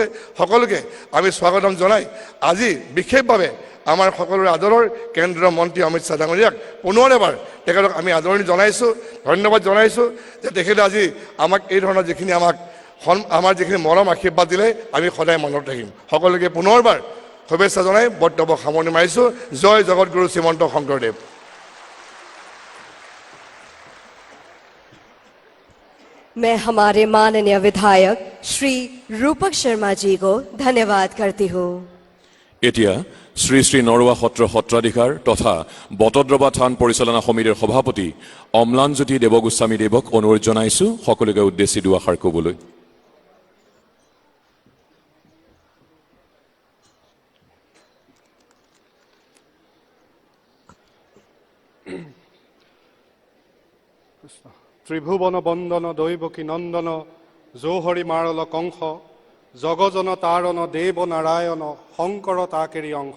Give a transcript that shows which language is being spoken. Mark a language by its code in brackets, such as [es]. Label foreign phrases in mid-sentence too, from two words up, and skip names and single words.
[as] সকলোকে আমি স্বাগতম জনাই আজি বিশেষভাৱে আমাৰ সকলোৰে আদৰৰ কেন্দ্ৰীয় মন্ত্ৰী অমিত শ্বাহ ডাঙৰীয়াক পুনৰ এবাৰ তেখেতক আমি আদৰণি জনাইছোঁ, ধন্যবাদ জনাইছোঁ যে তেখেতে আজি আমাক এই ধৰণৰ যিখিনি আমাৰ যিখিনি মৰম আশীৰ্বাদ দিলে আমি সদায় মনত ৰাখিম। সকলোকে পুনৰবাৰ শুভেচ্ছা জনাই বক্তব্য সামৰণি মাৰিছোঁ। জয় জগতগুৰু শ্ৰীমন্ত শংকৰদেৱ। [hi] मैं हमारे माननीय विधायक श्री रूपक शर्मा जी को धन्यवाद करती हूँ। [as] এতিয়া শ্ৰী শ্ৰী নৰোৱা সত্ৰ সত্ৰাধিকাৰ তথা বটদ্ৰৱা থান পৰিচালনা সমিতিৰ সভাপতি অম্লানজ্যোতি দেৱগোস্বামী দেৱক অনুৰোধ জনাইছোঁ সকলোকে উদ্দেশ্যি দুআষাৰ ক'বলৈ। ত্ৰিভুৱন বন্দন দৈৱকী নন্দন জৌহৰি মাৰল কংস জগজন তাৰণ দেৱ নাৰায়ণ শংকৰ তাকেৰি অংশ।